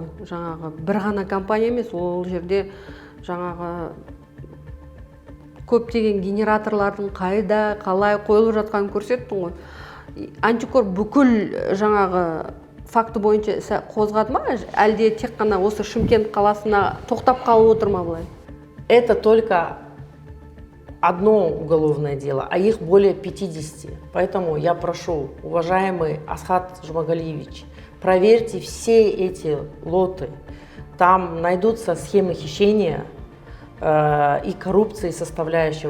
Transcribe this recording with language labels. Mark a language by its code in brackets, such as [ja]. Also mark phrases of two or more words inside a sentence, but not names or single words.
[kk] Жаңағы бір ғана компания емес, ол жерде жаңағы көптеген генераторлардың қайда, қалай қойылып жатқанын көрсеттің ғой. Антикор бүкіл жаңағы факты бойынша іс қозғады ма, әлде тек қана осы Шымкент қаласына тоқтап қалып отыр ма бұлай? [ru] это только одно уголовное дело, а их более 50. Поэтому я прошу, уважаемый Асхат Жумагалиевич, проверьте все эти лоты. Там найдутся схемы хищения и коррупции составляющие.